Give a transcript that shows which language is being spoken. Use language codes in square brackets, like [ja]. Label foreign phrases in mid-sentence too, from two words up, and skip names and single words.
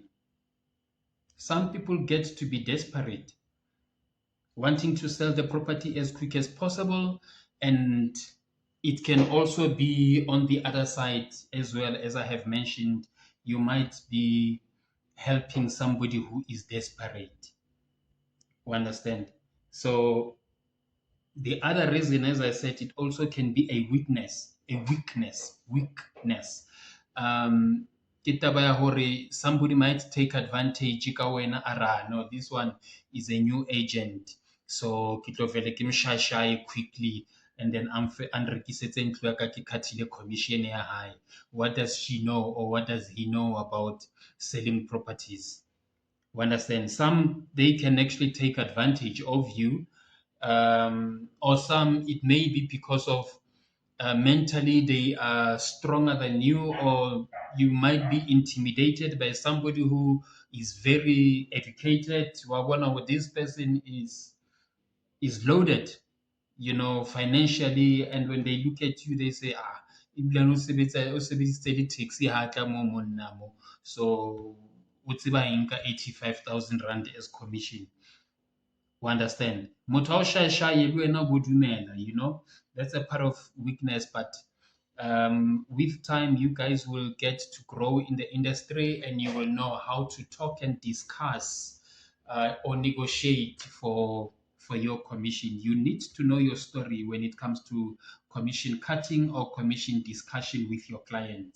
[en] Some people get to be desperate, wanting to sell the property as quick as possible, and it can also be on the other side as well. As I have mentioned, you might be helping somebody who is desperate. You understand? So the other reason, as I said, it also can be a weakness. [st] Ke taba ya hore [en] somebody might take advantage [st] ka wena ara no, [en] this one is a new agent, [st] so ke tlo vele ke mshashaye quickly, [en] and then [st] anrekisetse ntlo ya ka ke khathile commission ya hae. [en] What does she know or what does he know about selling properties? You understand? Some they can actually take advantage of you, or some it may be because of mentally they are stronger than you, or you might be intimidated by somebody who is very educated. Wabona what this person is loaded, financially, and when they look at you, they say, [st] ah, ebilane o sebedisitse le taxi ha tla mo monna mo, so o tseba eng ka 85,000 rand [en] as commission. You understand? [st] Motho ha o shaye-shaye le wena o bo dumela, [en] that's a part of weakness, but with time, you guys will get to grow in the industry and you will know how to talk and discuss or negotiate for your commission. You need to know your story when it comes to commission cutting or commission discussion with your client.